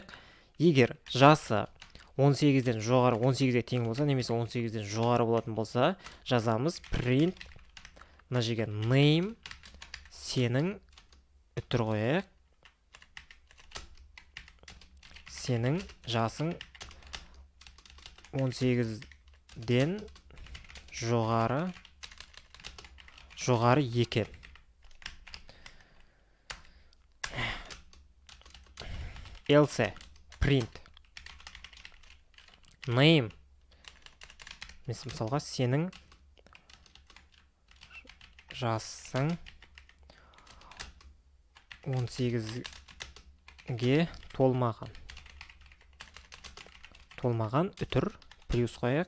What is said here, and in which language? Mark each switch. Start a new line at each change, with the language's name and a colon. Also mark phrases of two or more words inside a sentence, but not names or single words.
Kazakh: Егер жасы 18-ден жоғары, 18-ге тең болса, немесе 18-ден жоғары болатын болса, жазамыз print, мына жерге name, сенің, үтір қояйық. Сенің жасың 18-ден жоғары екен.
English: Else, print, name,
Kazakh: мысалға сенің жасың 18-ге толмаған. Үтір, плюс қояйық.